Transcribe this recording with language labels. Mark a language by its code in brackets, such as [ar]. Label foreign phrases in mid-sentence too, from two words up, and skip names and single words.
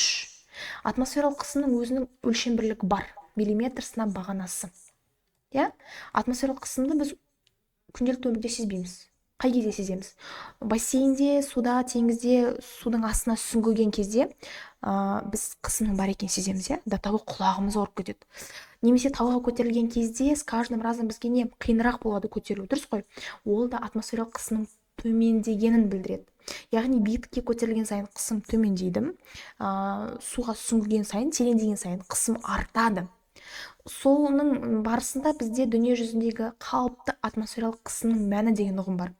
[kk] Атмосфералық қысымның өзінің өлшем бірлігі бар, миллиметр сынап бағанасы. Атмосфералық қысымды біз күнделікті өмірде сезбейміз. Қай кезде сеземіз? Бассейнде, суда, теңізде, судың астына сүңгіген кезде біз қысымның бар екен сеземіз, [ru] до того [kk] құлағымыз ауырып кетеді. Немесе тауға көтерілген кезде [ru] с каждым разом [kk] бізге не қиынырақ болады көтерілу, дұрыс қой? Ол да атмосфералық қысымның төмендегенін білдіреді. Яғни биіктікке көтерілген сайын қысым төмендейді, суға сүңгіген сайын, тереңдеген сайын қысым артады. Соның барысында бізде дүние жүзіндегі қалыпты атмосфералық қысымның мәні деген ұғым бар.